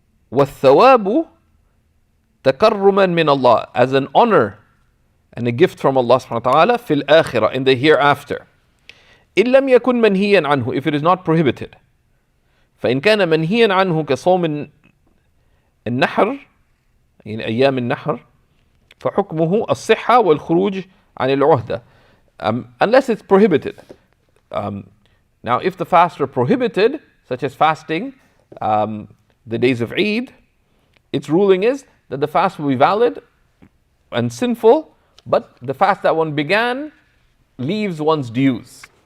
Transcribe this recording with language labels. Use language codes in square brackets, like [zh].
[ar] والثواب تكرما من الله, [en] as an honor and a gift from Allah subhanahu wa ta'ala, [ar] في الآخرة, [en] in the hereafter. [ar] إن لم يكن منهيا عنه, [en] if it is not prohibited. [ar] فإن كان منهيا عنه كصوم النحر, in أيام النحر, فحكمه الصحة والخروج عن العهدة, [en] unless it's prohibited. Now, if the fasts are prohibited, such as fasting the days of Eid, its ruling is that the fast will be valid and sinful, but the fast that one began leaves one's dues.